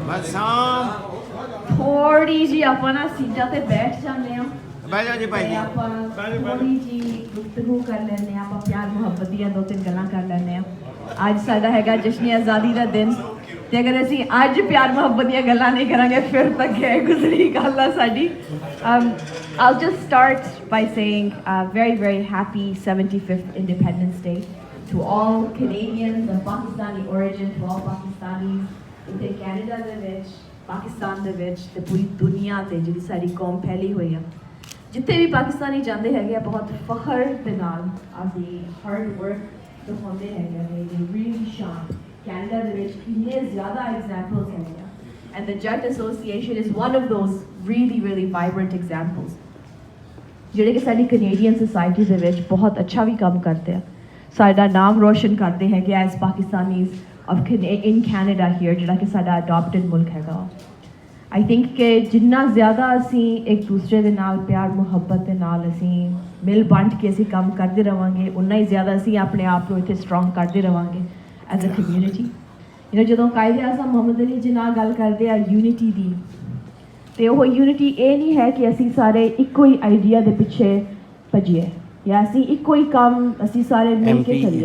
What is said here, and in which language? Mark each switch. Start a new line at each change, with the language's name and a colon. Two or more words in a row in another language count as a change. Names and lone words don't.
Punjabi: ਥੋੜੀ ਜੀ ਆਪਾਂ ਨਾ ਸੀਟਾਂ ਤੇ ਬੈਠ ਜਾਂਦੇ ਹਾਂ, ਬਹਿ ਜਾਓ ਜੀ ਭਾਈ ਜੀ, ਆਪਾਂ ਥੋੜੀ ਜੀ ਗੁਫ਼ਤਗੂ ਕਰ ਲੈਂਦੇ ਹਾਂ, ਆਪਾਂ ਪਿਆਰ ਮੁਹੱਬਤ ਦੀਆਂ ਦੋ ਤਿੰਨ ਗੱਲਾਂ ਕਰ ਲੈਂਦੇ ਹਾਂ। ਅੱਜ ਸਾਡਾ ਹੈਗਾ ਜਸ਼ਨ ਆਜ਼ਾਦੀ ਦਾ ਦਿਨ, ਤੇ ਅਗਰ ਅਸੀਂ ਅੱਜ ਪਿਆਰ ਮੁਹੱਬਤ ਦੀਆਂ ਗੱਲਾਂ ਨਹੀਂ ਕਰਾਂਗੇ ਫਿਰ ਤਾਂ ਗਏ ਗੁਜ਼ਰੀ ਗੱਲ ਆ ਸਾਡੀ।
English: I'll just start by saying very very happy 75th Independence Day to all Canadians of Pakistani origin, to all Pakistanis in Canada
Punjabi: ਦੇ ਵਿੱਚ, ਪਾਕਿਸਤਾਨ ਦੇ ਵਿੱਚ ਤੇ ਪੂਰੀ ਦੁਨੀਆ ਤੇ ਜਿਹੜੀ ਸਾਡੀ ਕੌਮ ਫੈਲੀ ਹੋਈ ਆ, ਜਿੱਥੇ ਵੀ ਪਾਕਿਸਤਾਨੀ ਜਾਂਦੇ ਹੈਗੇ ਆ ਬਹੁਤ ਫਖਰ ਦੇ ਨਾਲ ਆਪਣੀ
English: hard work
Punjabi: ਦਿਖਾਉਂਦੇ ਹੈਗੇ ਆ।
English: they really shine।
Punjabi: ਕੈਨੇਡਾ ਦੇ ਵਿੱਚ ਕਿੰਨੇ ਜ਼ਿਆਦਾ ਐਗਜ਼ਾਮਪਲਸ ਹੈਗੇ ਆ,
English: and the Jutt Association is one of those really really vibrant examples
Punjabi: ਜਿਹੜੇ ਕਿ ਸਾਡੀ ਕੈਨੇਡੀਅਨ ਸੋਸਾਇਟੀ ਦੇ ਵਿੱਚ ਬਹੁਤ ਅੱਛਾ ਵੀ ਕੰਮ ਕਰਦੇ ਆ, ਸਾਡਾ ਨਾਮ ਰੋਸ਼ਨ ਕਰਦੇ ਹੈਗੇ
English: as Pakistanis of in Canada here,
Punjabi: ਜਿਹੜਾ ਕਿ ਸਾਡਾ ਅਡਾਪਟਡ ਮੁਲਕ ਹੈਗਾ।
English: I think
Punjabi: ਕਿ ਜਿੰਨਾ ਜ਼ਿਆਦਾ ਅਸੀਂ ਇੱਕ ਦੂਸਰੇ ਦੇ ਨਾਲ ਪਿਆਰ ਮੁਹੱਬਤ ਦੇ ਨਾਲ ਅਸੀਂ ਮਿਲ ਵੰਡ ਕੇ ਅਸੀਂ ਕੰਮ ਕਰਦੇ ਰਹਾਂਗੇ, ਉਨਾ ਹੀ ਜ਼ਿਆਦਾ ਅਸੀਂ ਆਪਣੇ ਆਪ ਨੂੰ ਇੱਥੇ ਸਟਰੋਂਗ ਕਰਦੇ ਰਹਾਂਗੇ
English: as a community.
Punjabi: ਜਦੋਂ ਕਾਇਦੇ ਆਜ਼ਮ ਮੁਹੰਮਦ ਅਲੀ ਜਿਨਾਹ ਗੱਲ ਕਰਦੇ ਆ ਯੂਨਿਟੀ ਦੀ, ਤੇ ਉਹ ਯੂਨਿਟੀ ਇਹ ਨਹੀਂ ਹੈ ਕਿ ਅਸੀਂ ਸਾਰੇ ਇੱਕੋ ਹੀ ਆਈਡੀਆ ਦੇ ਪਿੱਛੇ ਭੱਜੀਏ ਜਾਂ ਅਸੀਂ ਇੱਕੋ ਹੀ ਕੰਮ ਅਸੀਂ ਸਾਰੇ ਮਿਲ ਕੇ ਕਰੀਏ।